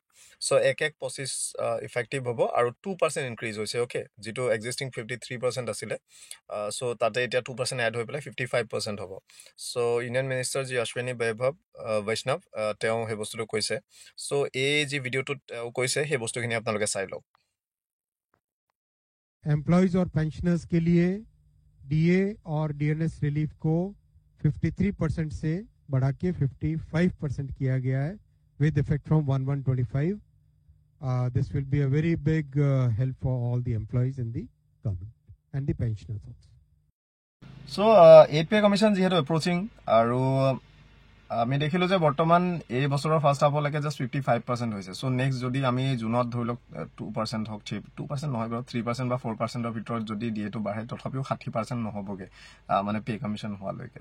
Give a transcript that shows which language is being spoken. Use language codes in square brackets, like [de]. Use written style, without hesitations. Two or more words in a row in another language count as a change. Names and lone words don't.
[as] চ' 1/1/25 ইফেক্টিভ হ'ব আৰু 2% ইনক্ৰিজ হৈছে। অ'কে, যিটো এক্সিষ্টিং 53% আছিলে, চ' তাতে এতিয়া 2% এড হৈ পেলাই 55% হ'ব। চ' [en] union minister [as] যি অশ্বিনী বৈষ্ণৱ তেওঁ সেই বস্তুটো কৈছে। চ' এই যি ভিডিঅ'টোত তেওঁ কৈছে সেই বস্তুখিনি আপোনালোকে চাই লওক। [hi] एम्प्लॉयज और पेंशनर्स के लिए डीए और डीएनएस रिलीफ को 53% से बढ़ा के 55% किया गया है [en] with effect from 1/1/25. This will be a very big help for all the employees in the government and the pensioners also. So 8 pay commission [as] যিহেতু এপ্ৰচিং, আৰু আমি দেখিলোঁ যে বৰ্তমান এই বছৰৰ ফাৰ্ষ্ট হাফলৈকে জাষ্ট 55% হৈছে। চ' নেক্সট যদি আমি জুনত ধৰি লওক 2% হওক, 2% নহয় বাৰু, 3% বা 4%ৰ ভিতৰত যদি ডিএটো বাঢ়ে, তথাপিও 60% নহ'বগৈ মানে [en] pay commission [as] হোৱালৈকে।